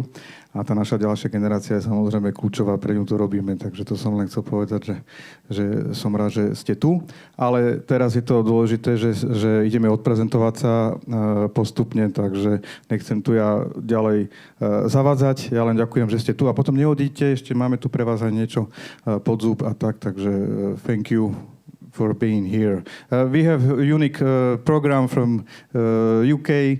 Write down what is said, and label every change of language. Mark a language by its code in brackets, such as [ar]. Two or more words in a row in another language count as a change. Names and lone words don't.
[sk] A tá naša ďalšia generácia je samozrejme kľúčová, pre ňu to robíme, takže to som len chcel povedať, že som rád, že ste tu. Ale teraz je to dôležité, že ideme odprezentovať sa postupne, takže nechcem tu ja ďalej zavádzať. Ja len ďakujem, že ste tu a potom neodíďte, ešte máme tu pre vás aj niečo pod zub a tak, takže [en] thank you for being here. We have a unique program from UK.